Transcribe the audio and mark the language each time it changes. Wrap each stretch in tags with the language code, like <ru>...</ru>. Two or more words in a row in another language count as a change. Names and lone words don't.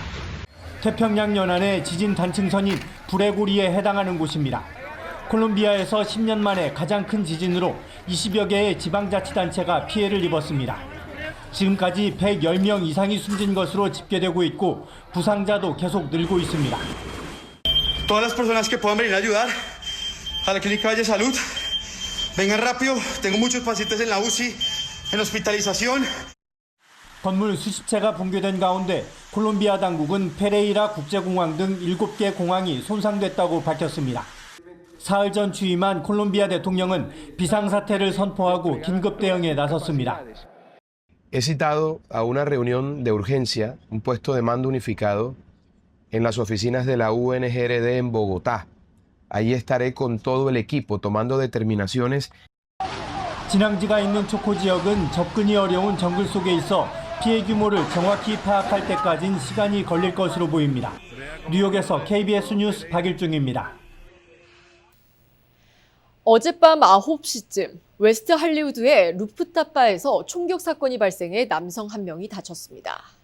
<ko>태평양 연안의 지진 단층선인 브레고리에 해당하는 곳입니다. 콜롬비아에서 10년 만에 가장 큰 지진으로 20여 개의 지방자치단체가 피해를 입었습니다. 지금까지 110명 이상이 숨진 것으로 집계되고 있고 부상자도 계속 늘고 있습니다.</ko> <es>Todas las personas que puedan venir a ayudar a la Clínica Valle Salud, vengan rápido. Tengo muchos pacientes en la UCI, en hospitalización.</es> <ko>건물 수십 채가 붕괴된 가운데 콜롬비아 당국은 페레이라 국제공항 등 7개 공항이 손상됐다고 밝혔습니다. 사흘 전 취임한 콜롬비아 대통령은 비상사태를 선포하고 긴급 대응에 나섰습니다.</ko> <es>He citado a una reunión de urgencia, un puesto de mando unificado, en las oficinas de la UNGRD en Bogotá. Allí estaré con todo el equipo tomando determinaciones.</es> <ko>진앙지가 있는 초코 지역은 접근이 어려운 정글 속에 있어 피해 규모를 정확히 파악할 때까진 시간이 걸릴 것으로 보입니다. 뉴욕에서 KBS 뉴스 박일중입니다. 어젯밤 9시쯤 웨스트 할리우드의 루프탑 바에서 총격 사건이 발생해 남성 한 명이 다쳤습니다.</ko>